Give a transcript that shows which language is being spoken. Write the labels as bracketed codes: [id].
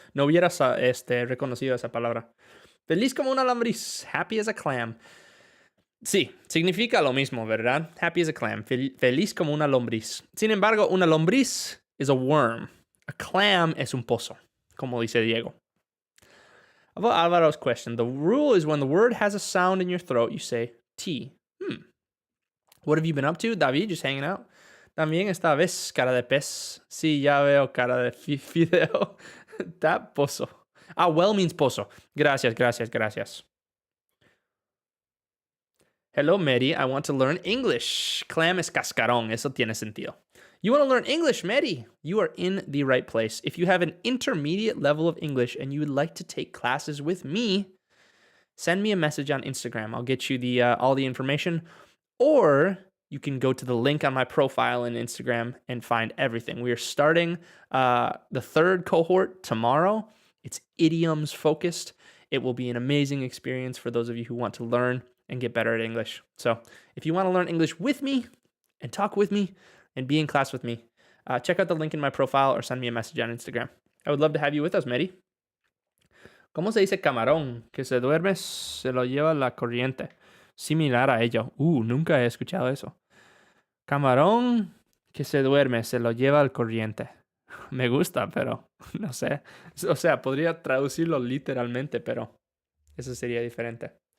[es] No hubieras reconocido esa palabra. Feliz como una lombriz. [en] Happy as a clam. [es] Sí, significa lo mismo, ¿verdad? [en] Happy as a clam. [es] Feliz como una lombriz. Sin embargo, una lombriz [en] is a worm. [es] A clam es un pozo, como dice Diego. [en] About Alvaro's question, the rule is when the word has a sound in your throat, you say T. What have you been up to, David? Just hanging out? [es] También esta vez, cara de pez. Sí, ya veo cara de fideo. That pozo. [en] Ah, well means [es] pozo. Gracias. [en] Hello, Mary. I want to learn English. [es] Clam es cascarón. Eso tiene sentido. [en] You want to learn English, Mary? You are in the right place. If you have an intermediate level of English and you would like to take classes with me, send me a message on Instagram. I'll get you all the information. Or you can go to the link on my profile in Instagram and find everything. We are starting the third cohort tomorrow. It's idioms focused. It will be an amazing experience for those of you who want to learn and get better at English. So if you want to learn English with me and talk with me and be in class with me, check out the link in my profile or send me a message on Instagram. I would love to have you with us, Mary. [es] ¿Cómo se dice camarón? Que se duerme, se lo lleva la corriente. Similar a ello. Nunca he escuchado eso. Camarón que se duerme, se lo lleva al corriente. Me gusta, pero no sé. O sea, podría traducirlo literalmente, pero eso sería diferente.